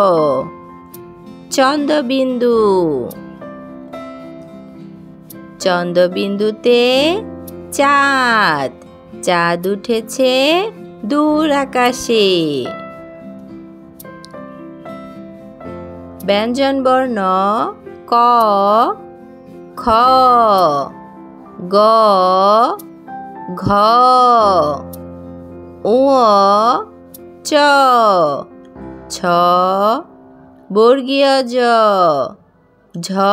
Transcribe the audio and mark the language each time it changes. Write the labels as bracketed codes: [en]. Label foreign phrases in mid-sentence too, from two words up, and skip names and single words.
[bn] চন্দ্রবিন্দু, চন্দ্রবিন্দুতে চাঁদ, চাঁদ উঠেছে দূর আকাশে। ব্যঞ্জনবর্ণ ক, খ, গ, ঘ, ঙ, চ, ছ, বর্গীয় জ, ঝ,